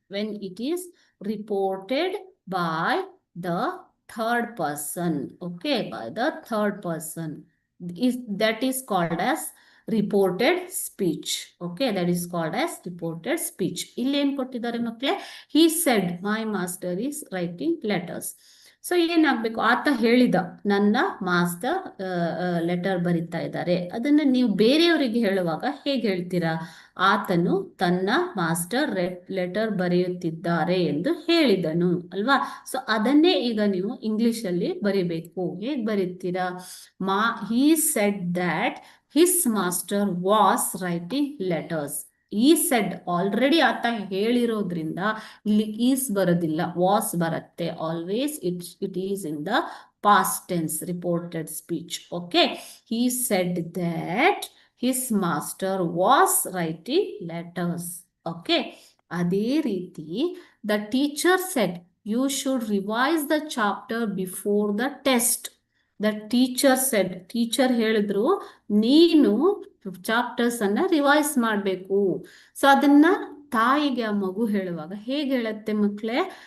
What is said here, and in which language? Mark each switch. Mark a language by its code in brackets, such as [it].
[en] When it is reported by the third person. Okay, by the third person. That is called as reported speech. Okay, that is called as reported speech. [kn] ಇಲ್ಲಿ ಏನ್ ಕೊಟ್ಟಿದ್ದಾರೆ ಮಕ್ಕಳೇ? [en] He said my master is writing letters. [kn] So ಏನಾಗ್ಬೇಕು? ಆತ ಹೇಳಿದ ನನ್ನ master letter ಬರಿತಾ ಇದ್ದಾರೆ. ಅದನ್ನ ನೀವು ಬೇರೆಯವರಿಗೆ ಹೇಳುವಾಗ ಹೇಗೆ ಹೇಳ್ತೀರಾ? ಆತನು ತನ್ನ ಮಾಸ್ಟರ್ ಲೆಟರ್ ಬರೆಯುತ್ತಿದ್ದಾರೆ ಎಂದು ಹೇಳಿದನು ಅಲ್ವಾ? ಸೊ ಅದನ್ನೇ ಈಗ ನೀವು ಇಂಗ್ಲಿಷ್ ಅಲ್ಲಿ ಬರಿಬೇಕು. ಹೇಗೆ ಬರೀತೀರಾ? [en] he said that his master was writing letters. [kn] He said already ಆತ ಹೇಳಿರೋದ್ರಿಂದ ಇಲ್ಲಿ ಈಸ್ ಬರೋದಿಲ್ಲ, ವಾಸ್ ಬರುತ್ತೆ. [en] Always it is in the past tense reported speech. Okay, he said that his master was writing letters. Okay, [kn] ಅದೇ ರೀತಿ [en] the teacher said you should revise the chapter before the test. The teacher said, [kn] teacher ಹೇಳಿದ್ರು ನೀನು chapters ಅನ್ನ revise ಮಾಡಬೇಕು. So ಅದನ್ನ ತಾಯಿಗೆ ಆ ಮಗು ಹೇಳುವಾಗ ಹೇಗೆ ಹೇಳುತ್ತೆ ಮಕ್ಕಳೇ?